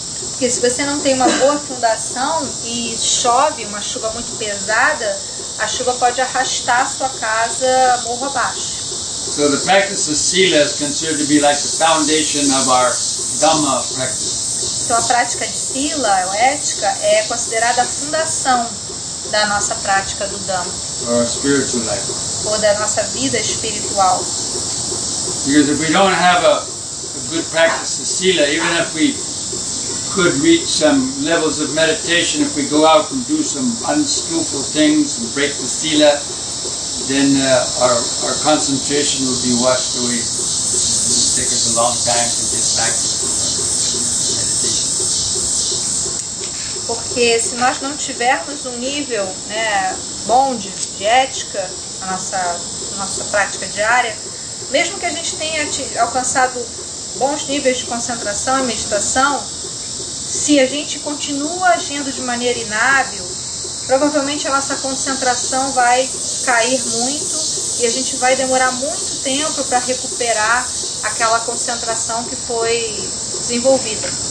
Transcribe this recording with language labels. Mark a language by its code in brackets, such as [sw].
[pt] Porque se você não tem uma boa fundação e chove, uma chuva muito pesada, a chuva pode arrastar a sua casa morro abaixo. [en] So the practice of Sila is considered to be like the foundation of our Dhamma practice. [pt] Então a prática de Sila, ou ética, é considerada a fundação da nossa prática do Dhamma. [en] Or our spiritual life. [pt] Ou da nossa vida espiritual. [en] Because if we don't have a good practice of Sila, even if we could reach some levels of meditation, if we go out and do some unskillful things and break the Sila, then our concentration will be washed away. It will take us a long time to get back to meditation. [pt] Porque se nós não tivermos um nível bom de ética na nossa prática diária, mesmo que a gente tenha alcançado bons níveis de concentração e meditação, se a gente continua agindo de maneira inábil, provavelmente a nossa concentração vai cair muito e a gente vai demorar muito tempo para recuperar aquela concentração que foi desenvolvida.